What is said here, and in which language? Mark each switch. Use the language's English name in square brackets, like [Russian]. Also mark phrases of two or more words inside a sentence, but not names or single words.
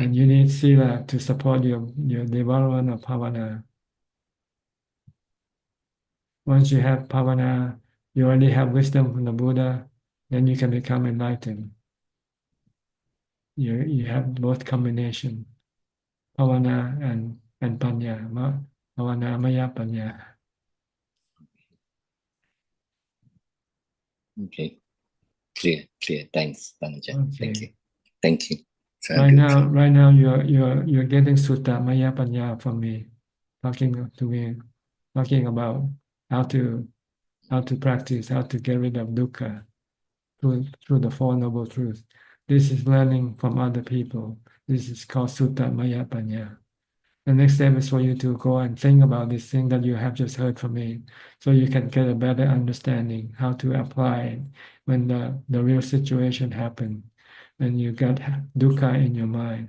[English] And you need sila to support your development of bhavana. Once you have bhavana, you already have wisdom from the Buddha, then you can become enlightened. You have both combination, bhavana and panya, [Pali] bhavana maya panya. [English] Okay, clear. Thanks, Tanaja. Okay. Thank you. Right now, you're getting [Pali] sutta maya panya [English] from me, talking about how to practice, how to get rid of dukkha through the Four Noble Truths. This is learning from other people. This is called [Pali] Sutta Maya Panya. [English] The next step is for you to go and think about this thing that you have just heard from me, so you can get a better understanding how to apply it when the real situation happens, when you get dukkha in your mind.